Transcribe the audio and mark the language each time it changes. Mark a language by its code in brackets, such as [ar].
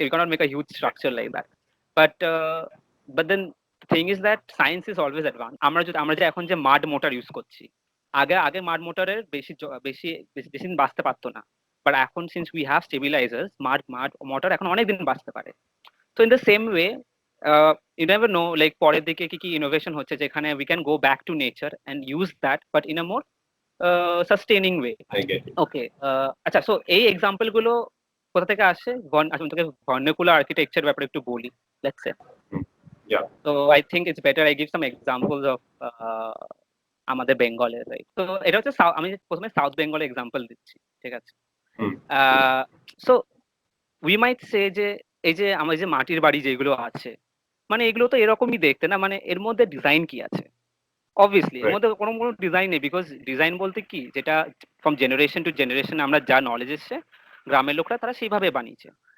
[en] You cannot make a huge structure like that. But then thing is that science is always advance. [bn] আমরা যে এখন যে মাড motor use করছি, আগে মাড মোটরের বেশি বেশি দিন বাঁচতে পারতো না। বাট এখন [en] since we have [bn] স্টেবিলাইজার্স, মাড মোটর এখন অনেক দিন বাঁচতে পারে। [en] তো in the same way, you never know like [bn] পরের দিকে কি ইনোভেশন হচ্ছে যেখানে [en] we can go back to nature and use that but in a more sustaining way. I get it. [bn] Okay, আচ্ছা, সো এই এক্সাম্পল গুলো কোথা থেকে আসে? আমি তোকে ভার্নাকুলার আর্কিটেকচার ব্যাপারে একটু বলি, [en] Let's say. Yeah. So I think it's better I give some examples of [bn] আমাদের বেঙ্গলের, [en] Right? [bn] তো এটা হচ্ছে আমি প্রথমে সাউথ বেঙ্গলের এক্সাম্পল দিচ্ছি, ঠিক আছে? [en] so we might say [bn] যে এই যে আমার যে মাটির বাড়ি যেগুলো আছে, মানে এগুলো তো এরকমই দেখতে না, মানে এর মধ্যে ডিজাইন কি আছে? অবভিয়াসলি এর [en] Right. [bn] মধ্যে কোনো ডিজাইন নেই, বিকজ ডিজাইন বলতে কি, যেটা [en] from generation to generation [bn] আমরা যা নলেজ এসছে, গ্রামের লোকরা তারা সেইভাবে বানিয়েছে।